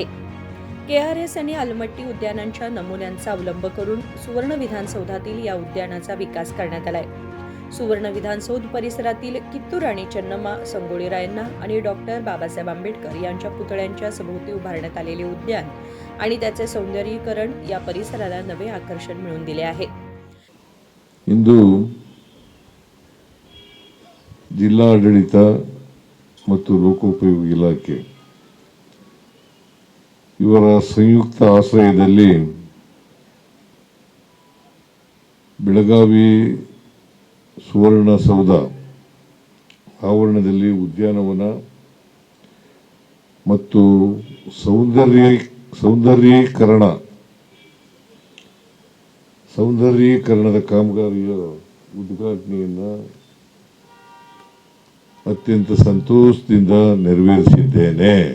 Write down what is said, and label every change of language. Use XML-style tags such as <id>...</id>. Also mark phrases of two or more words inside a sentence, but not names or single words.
<mr>KRS आणि आलमट्टी उद्यानांच्या नमुन्यांचा अवलंब करून सुवर्ण विधानसौधातील या उद्यानाचा विकास करण्यात आलाय. सुवर्ण विधानसौध परिसरातील कित्तूर आणि चन्नम्मा संगोळी रायण्णा आणि डॉक्टर बाबासाहेब आंबेडकर यांच्या पुतळ्यांच्या सभोवती उभारण्यात आलेले उद्यान आणि त्याचे सौंदर्यीकरण या परिसराला नवे आकर्षण मिळवून दिले आहे.</mr> <kn>ಇಂದು ಜಿಲ್ಲಾಡಳಿತ ಮತ್ತು ಲೋಕೋಪಯೋಗಿ ಇಲಾಖೆ ಇವರ ಸಂಯುಕ್ತ ಆಶ್ರಯದಲ್ಲಿ ಬೆಳಗಾವಿ ಸುವರ್ಣಸೌಧ ಆವರಣದಲ್ಲಿ ಉದ್ಯಾನವನ ಮತ್ತು ಸೌಂದರ್ಯೀಕರಣದ ಕಾಮಗಾರಿಯ ಉದ್ಘಾಟನೆಯನ್ನು ಅತ್ಯಂತ ಸಂತೋಷದಿಂದ ನೆರವೇರಿಸಿದ್ದೇನೆ.</kn>